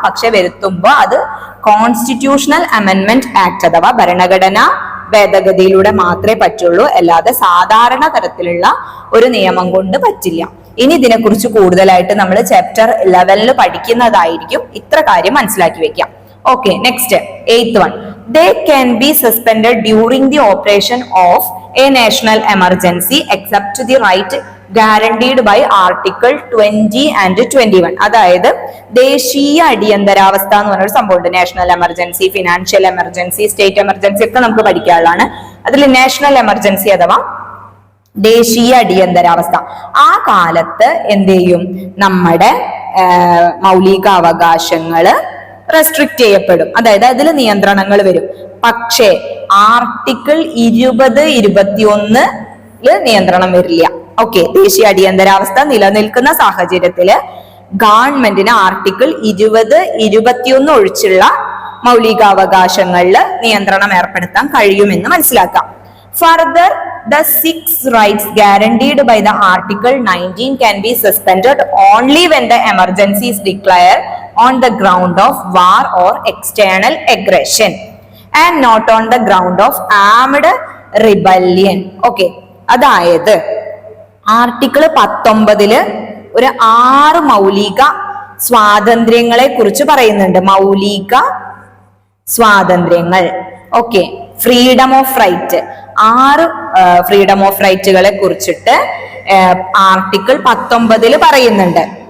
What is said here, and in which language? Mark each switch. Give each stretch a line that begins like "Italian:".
Malayalam: പക്ഷെ വരുത്തുമ്പോൾ അത് കോൺസ്റ്റിറ്റ്യൂഷണൽ അമെൻമെന്റ് ആക്ട് അഥവാ ഭരണഘടനാ ഭേദഗതിയിലൂടെ മാത്രമേ പറ്റുള്ളൂ. അല്ലാതെ സാധാരണ തരത്തിലുള്ള ഒരു നിയമം കൊണ്ട് പറ്റില്ല. ഇനി ഇതിനെക്കുറിച്ച് കൂടുതലായിട്ട് നമ്മൾ ചാപ്റ്റർ 11 പഠിക്കുന്നതായിരിക്കും. ഇത്ര കാര്യം മനസ്സിലാക്കി വെക്കാം. Okay, next 8th one.
English: They can be suspended during the operation of a national emergency except to the right guaranteed by Article 20 and 21.
Malayalam: അതായത് ദേശീയ അടിയന്തരാവസ്ഥ എന്ന് പറഞ്ഞൊരു സംഭവമുണ്ട്. National emergency, financial emergency, state emergency ഒക്കെ നമുക്ക് പഠിക്കാനുള്ളതാണ്. അതിൽ നാഷണൽ എമർജൻസി അഥവാ ദേശീയ അടിയന്തരാവസ്ഥ, ആ കാലത്ത് എന്ത് ചെയ്യും, നമ്മുടെ മൗലികാവകാശങ്ങള് റെസ്ട്രിക്ട് ചെയ്യപ്പെടും. അതായത് അതിൽ നിയന്ത്രണങ്ങൾ വരും. പക്ഷേ ആർട്ടിക്കിൾ 20, 21 നിയന്ത്രണം വരില്ല. ഓക്കെ, ദേശീയ അടിയന്തരാവസ്ഥ നിലനിൽക്കുന്ന സാഹചര്യത്തില് ഗവൺമെന്റിന് ആർട്ടിക്കിൾ 20, 21 ഒഴിച്ചുള്ള മൗലികാവകാശങ്ങളിൽ നിയന്ത്രണം ഏർപ്പെടുത്താൻ കഴിയുമെന്ന് മനസ്സിലാക്കാം.
English: Further, the 6 rights guaranteed by the Article 19 can be suspended only when the emergency is declared on the ground of war or external aggression and not on the ground of armed rebellion.
Malayalam: Okay, അതായത് article 19 ഒരു 6 മൗലിക സ്വാതന്ത്ര്യങ്ങളെ കുറിച്ച് പറയുന്നുണ്ട്. മൗലിക സ്വാതന്ത്ര്യങ്ങൾ. Okay, freedom of right, 6 freedom of റൈറ്റുകളെ കുറിച്ചിട്ട് article 19 പറയുന്നുണ്ട്.